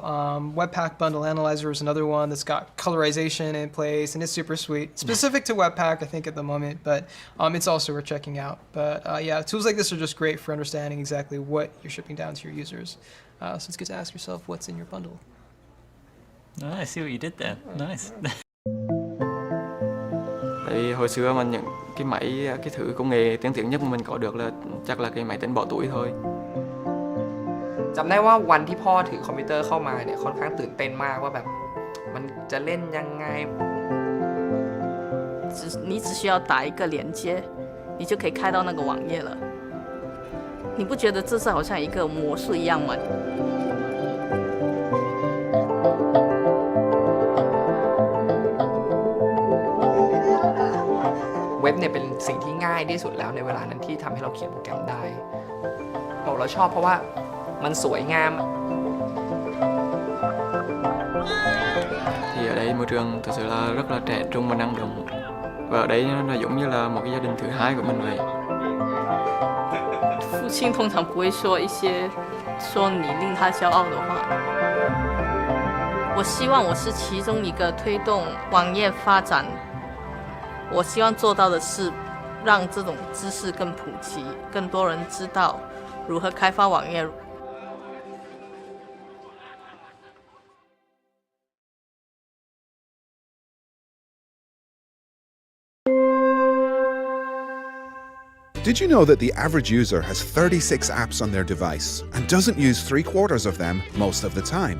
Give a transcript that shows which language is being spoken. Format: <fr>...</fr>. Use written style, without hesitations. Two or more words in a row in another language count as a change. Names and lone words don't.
<en>Webpack Bundle Analyzer is another one that's got colorization in place, and it's super sweet. Specific to Webpack, I think, at the moment, but it's also worth checking out. But yeah, tools like this are just great for understanding exactly what you're shipping down to your users. So it's good to ask yourself what's in your bundle. Oh, I see what you did there. Nice.</en> <vi>Tại hồi xưa mà những cái thử công nghệ tiên tiến nhất mà mình có được là chắc là cái máy tính bỏ tuổi thôi.</vi> <th>จำได้ว่าวันที่พ่อถือคอมพิวเตอร์เข้ามาเนี่ยค่อนข้างตื่นเต้นมากว่าแบบมันจะเล่นยังไง</th> <zh>你只需要打一个连接，你就可以开到那个网页了。你不觉得这是好像一个魔术一样吗？</zh> <th>เว็บเนี่ยเป็นสิ่งที่ง่ายที่สุดแล้วในเวลานั้นที่ทำให้เราเขียนโปรแกรมได้เราชอบเพราะว่ามันสวยงาม</th> <vi>Thì ở đây môi trường thực sự là rất là trẻ trung và năng động. Và ở đây nó giống như là một cái gia đình thứ hai của mình vậy.</vi> <zh>父亲通常不会说一些说你令他骄傲的话。我希望我是其中一个推动网页发展。我希望做到的是让这种知识更普及，更多人知道如何开发网页。</zh> <en>Did you know that the average user has 36 apps on their device and doesn't use 3/4 of them most of the time?</en>